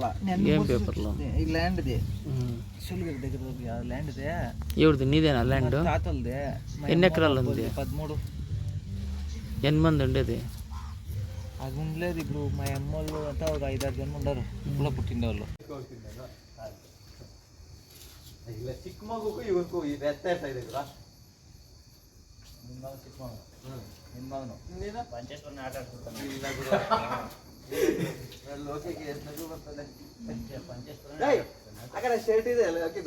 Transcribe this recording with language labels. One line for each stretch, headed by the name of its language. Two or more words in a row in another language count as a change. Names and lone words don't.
Telugu: ఏం పేపర్లు? ఈ ల్యాండ్ది సులుగురి దగ్గర ల్యాండ్దే. ఎవరిది? నీదేనా ల్యాండ్? తాతలదే. ఎన్ని ఎకరాలు ఉంది? 13. ఎన్ని మంది ఉండేది? అది ఉండలేదు. ఇప్పుడు మా అమ్మోళ్ళు అంతా ఒక 5-6 జనం ఉండరు ఇప్పుడు పుట్టిన వాళ్ళు.
Kannada: ಇಲ್ಲ ಚಿಕ್ಕ ಮಗುಗೂ ಇವರಿಗೂ ವ್ಯತ್ಯಾಸ ಇದೆ ಗುರು. ನಿಮ್ಮ ಮಗ ಚಿಕ್ಕ ಮಗು, ನಿಮ್ಮ ಮಗನು ನೀನು ಪಂಚೇಶ್ವರನ ಆಟ ಆಡ್ತಿರ್ತಾನೆ. ಇಲ್ಲ ಗುರು, ಲೋಕಿಗೆ ನಗು ಬರ್ತದೆ. ಪಂಚೇಶ್ವರ ಆ ಕಡೆ ಶರ್ಟ್ ಇದೆ ಅಲ್ಲ ಹಾಕಿದ್ದು.